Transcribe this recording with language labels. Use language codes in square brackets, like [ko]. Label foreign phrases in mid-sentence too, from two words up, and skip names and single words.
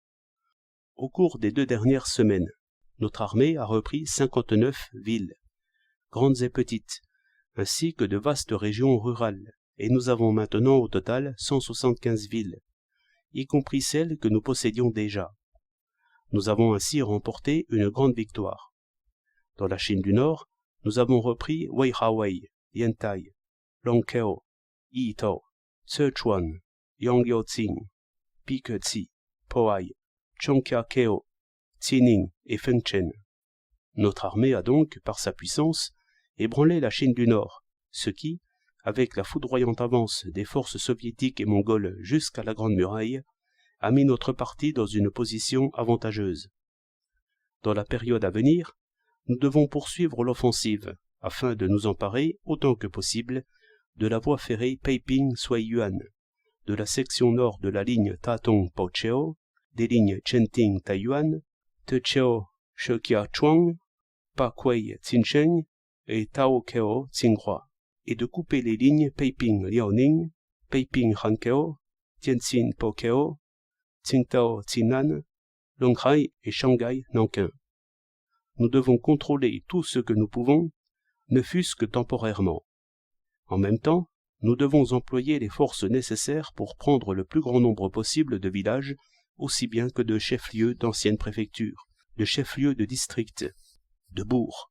[fr] Au cours des 2 dernières semaines, notre armée a repris 59 villes, grandes et petites, ainsi que de vastes régions rurales, et nous avons maintenant au total 175 villes, y compris celles que nous possédions déjà. Nous avons ainsi remporté une grande victoire. Dans la Chine du Nord, nous avons repris Weihawei, Yantai, Longkeo, Yitao, Sichuan, Yongyao-tsing, Piketsi, Poai, Chongqiao, Xining et Fengchen. Notre armée a donc, par sa puissance, ébranlé la Chine du Nord, ce qui, avec la foudroyante avance des forces soviétiques et mongoles jusqu'à la Grande Muraille, a mis notre parti dans une position avantageuse. Dans la période à venir, nous devons poursuivre l'offensive, afin de nous emparer, autant que possible, de la voie ferrée Peiping-Suiyuan, de la section nord de la ligne Tatong-Pocheo, des lignes Chenting-Taiyuan, Techeo-Shekiachuang, Pakwei-Tsincheng et Taokeo-Tsinghua, et de couper les lignes Peiping-Liaoning, Peiping-Hankeo, Tianjin-Pokeo, Tsingtao-Tsinan, Longhai et Shanghai-Nankin. Nous devons contrôler tout ce que nous pouvons, ne fût-ce que temporairement. En même temps, nous devons employer les forces nécessaires pour prendre le plus grand nombre possible de villages, aussi bien que de chefs-lieux d'anciennes préfectures, de chefs-lieux de districts, de bourgs.